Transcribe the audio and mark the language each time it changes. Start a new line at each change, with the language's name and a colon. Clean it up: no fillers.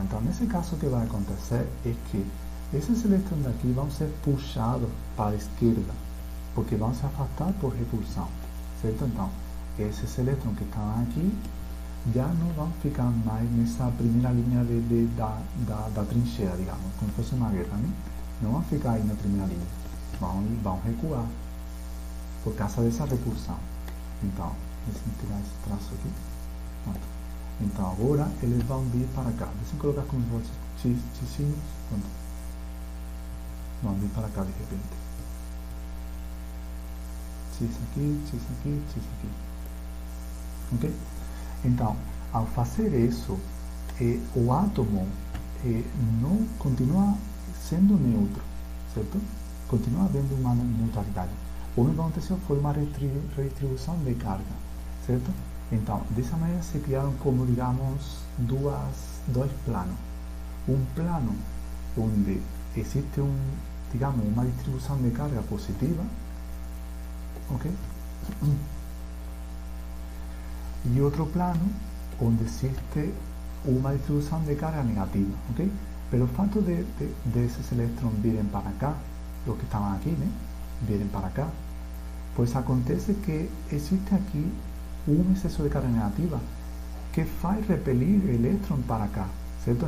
Spanish: Entonces, en ese caso, ¿qué va a acontecer? Es que esos electrones de aquí van a ser puxados para la izquierda, porque van a se afastar por repulsión, ¿cierto? Entonces, esos electrones que estaban aquí ya no van a ficar más en esa primera línea da trinchera, digamos, como si fuese una guerra, ¿no? No van a ficar ahí en la primera línea, van a recuar por causa de esa repulsión.
Portuguese: Entonces, deixa tirar esse traço aqui. Pronto. Então agora eles vão vir para cá. Deixa eu colocar como tichinhos. Pronto. Vão vir para cá de repente. X aqui, X aqui, X aqui. Ok? Então, ao fazer isso, o átomo não continua sendo neutro, certo? Continua havendo uma neutralidade. O único que aconteceu foi uma redistribuição de carga, certo? Então, dessa maneira se criaram como, digamos, dois planos. Um plano onde existe digamos, uma distribuição de carga positiva, ok? E outro plano onde existe uma distribuição de carga negativa, ok? Pelo fato de esses elétrons virem para cá, os que estavam aqui, né? Virem para cá,
Spanish: pues acontece que existe aquí un exceso de carga negativa que faz repelir el electrón para acá, ¿cierto?